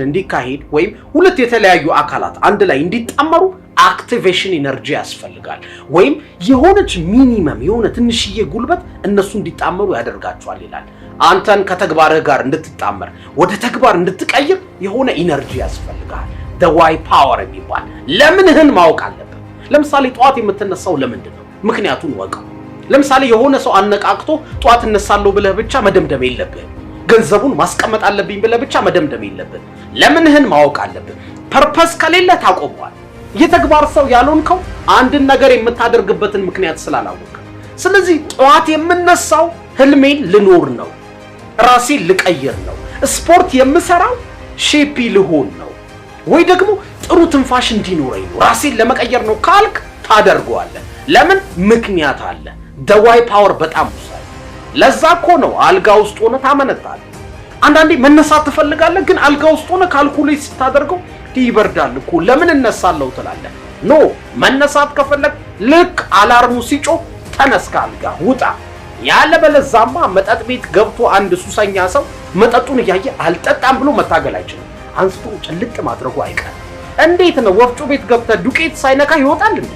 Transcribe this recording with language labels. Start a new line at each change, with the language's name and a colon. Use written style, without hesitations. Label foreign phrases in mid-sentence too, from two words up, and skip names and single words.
Amharic: እንዲካሄድ ወይም ሁለት የተለያዩ አካላት አንድ ላይ እንዲጣመሩ
English: activation energy
Amharic: ያስፈልጋል። ወይም የሆነች ሚኒመም የሆነ ትንሽዬ ጉልበት እነሱ እንዲጣመሩ ያደርጋቸዋል ይላል። አንተን ከተግባርህ ጋር እንድትጣመር ወደ ተግባር እንድትቀይር የሆነ ኢነርጂ ያስፈልጋል።
English: the why power
Amharic: የሚባል ለምንህን ማወቅ አለብህ። ለምሳሌ ጧት የምትነሳው ለምንድን ነው? ምክንያቱን ወቀው። ለምሳሌ የሆነ ሰው አነቃቅቶ ጧት እነሳለሁ ብለህ ብቻ መደምደም የለብህም። ገንዘቡን ማስቀመጥ አለብኝ ብለህ ብቻ መደምደም የለብህም። ለምንህን ማወቅ አለብህ። ፐርፐስ ከሌለ ታቆመዋል። የተግባር ሰው ያልሆንከው አንድን ነገር የምታደርግበትን ምክንያት ስላላወቅ። ስለዚህ ጧት የምነሳው ህልሜን ልኖር ነው፣ ራሴን ልቀይር ነው፣ ስፖርት የምሰራው ሼፒ ልሆን ነው፣ ወይ ደግሞ ጥሩ ትንፋሽ እንዲኖረኝ ነው፣ ራሴን ለመቀየር ነው ካልክ ታደርገዋለህ። ለምን? ምክንያት አለ።
English: the why power
Amharic: በጣም ወሳኝ። ለዛ እኮ ነው አልጋ ውስጥ ሆነ ታመነታለህ። አንዳንዴ መነሳት ትፈልጋለህ፣ ግን አልጋ ውስጥ ሆነ ካልኩሌት ስታደርገው ይበርዳል እኮ ለምን እነሳለሁ ትላለህ። ኖ መነሳት ከፈለግ ልክ አላርሙ ሲጮህ ተነስ፣ ካልጋ ውጣ። ያለበለዛማ መጠጥ ቤት ገብቶ አንድ ሱሰኛ ሰው መጠጡን እያየ አልጠጣም ብሎ መታገል አይችልም። አንስቶ ጭልጥ ማድረጉ አይቀርም። እንዴት ነው ወፍጮ ቤት ገብተህ ዱቄት ሳይነካ ይወጣል እንዴ?